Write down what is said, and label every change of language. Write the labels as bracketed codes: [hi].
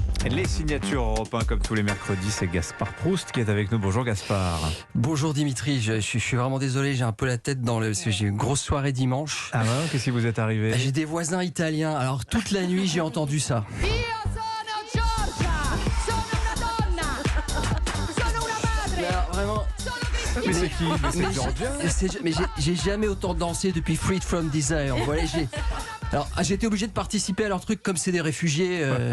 [fr] Les signatures Europe 1, comme tous les mercredis, c'est Gaspard Proust qui est avec nous. Bonjour Gaspard. Bonjour Dimitri, je suis vraiment désolé, j'ai un peu la tête parce que j'ai eu une grosse soirée dimanche. Ah ouais, qu'est-ce qui vous est arrivé? J'ai des voisins italiens, alors toute la nuit j'ai entendu ça. [it] Io sono Giorgia, sono una donna, sono una madre, [fr] Alors, vraiment, [it] sono [fr] Mais c'est [it] Cristina. [fr] qui? Mais c'est Georgia? mais j'ai jamais autant dansé depuis Freed from Desire. Voilà, j'étais obligé de participer à leur truc comme c'est des réfugiés.